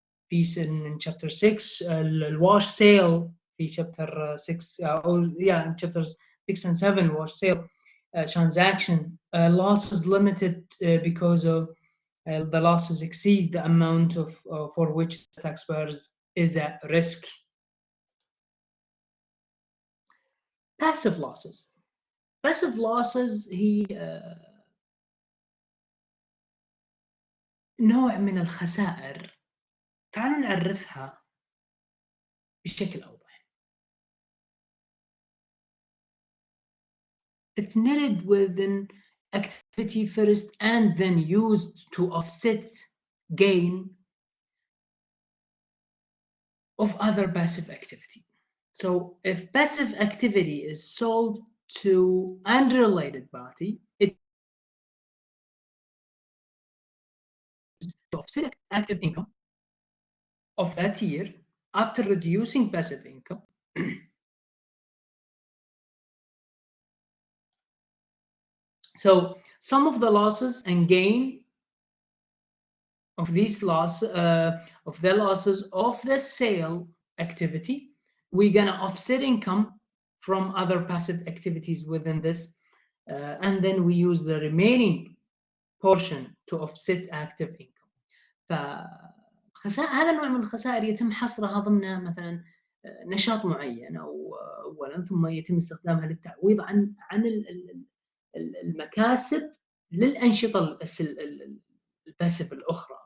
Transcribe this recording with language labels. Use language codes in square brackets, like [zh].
[en] These in chapter 6, الwash sale في chapter 6 in chapters 6 and 7 wash sale transaction losses limited because of the losses exceed the amount of for which the taxpayers is at risk. Passive losses. [ar] Passive losses هي نوع من الخسائر. تعالوا نعرفها بشكل أوضح. [en] It's netted within activity first and then used to offset gain of other passive activity. So if passive activity is sold to unrelated party, it to offset active income of that year after reducing passive income. So some of the losses and gain of these losses of the losses of the sale activity, we're gonna offset income from other passive activities within this, and then we use the remaining portion to offset active income. [ar] هذا النوع من الخسائر يتم حصرها ضمن مثلا نشاط معين اولا، ثم يتم استخدامها للتعويض عن المكاسب للانشطه الباسف الاخرى.